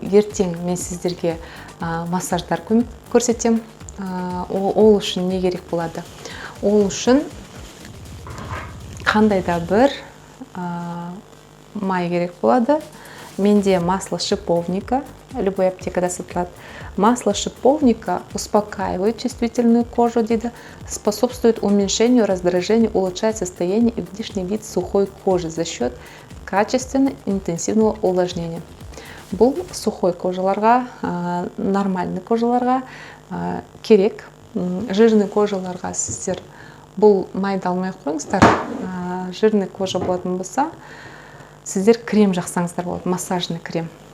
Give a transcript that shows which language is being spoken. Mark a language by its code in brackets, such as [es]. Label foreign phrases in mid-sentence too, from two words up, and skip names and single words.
[kk] Ертең мен сіздерге массаждар көрсетем. Ол үшін не керек болады? Ол үшін қандай да бір май керек болады. Менде [ru] масло шиповника, [kk] любой аптекада сатылады. [ru] Масло шиповника успокаивает чувствительную кожу, способствует уменьшению раздражения, улучшает состояние и внешний вид сухой кожи за счет качественного интенсивного увлажнения. [kk] Бұл сухой кожаларға, нормальный кожаларға керек. Жирный кожаларға сіздер бұл майды алмай қойыңыздар. Жирный кожа болатын болса, сіздер крем жақсаңыздар болады, [ru] массажный крем.